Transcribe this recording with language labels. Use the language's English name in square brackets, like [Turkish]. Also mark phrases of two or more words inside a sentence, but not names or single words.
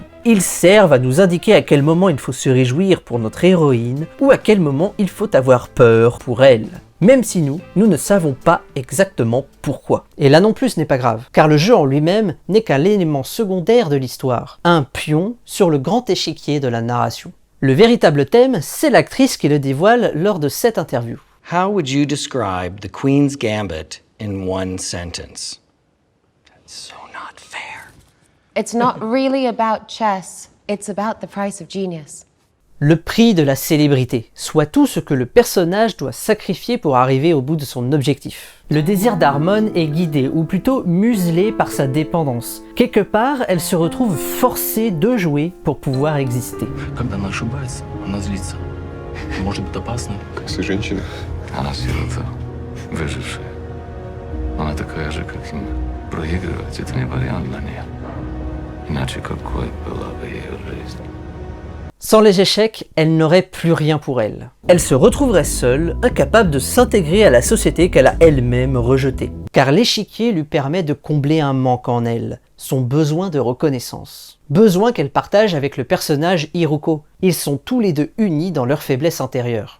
[French] Ils servent à nous indiquer à quel moment il faut se réjouir pour notre héroïne ou à quel moment il faut avoir peur pour elle. Même si nous ne savons pas exactement pourquoi. Et là non plus ce n'est pas grave, car le jeu en lui-même n'est qu'un élément secondaire de l'histoire, un pion sur le grand échiquier de la narration. Le véritable thème, c'est l'actrice qui le dévoile lors de cette interview. [English] How would you describe the Queen's Gambit in one sentence? That's so not fair. It's not really about chess, it's about the price of genius. [French] Le prix de la célébrité, soit tout ce que le personnage doit sacrifier pour arriver au bout de son objectif. Le désir d'Harmon est guidé, ou plutôt muselé par sa dépendance. Quelque part, elle se retrouve forcée de jouer pour pouvoir exister. [Russian] Когда она ошибается, она злится. Может быть опасно. Как все женщины. Она сирота, выжившая. Она такая же, как и мы. Проигрывать — это не вариант для нее. Иначе какой была бы ее жизнь? [French] Sans les échecs, elle n'aurait plus rien pour elle. Elle se retrouverait seule, incapable de s'intégrer à la société qu'elle a elle-même rejetée. Car l'échiquier lui permet de combler un manque en elle, son besoin de reconnaissance. Besoin qu'elle partage avec le personnage Hiruko. Ils sont tous les deux unis dans leur faiblesse intérieure.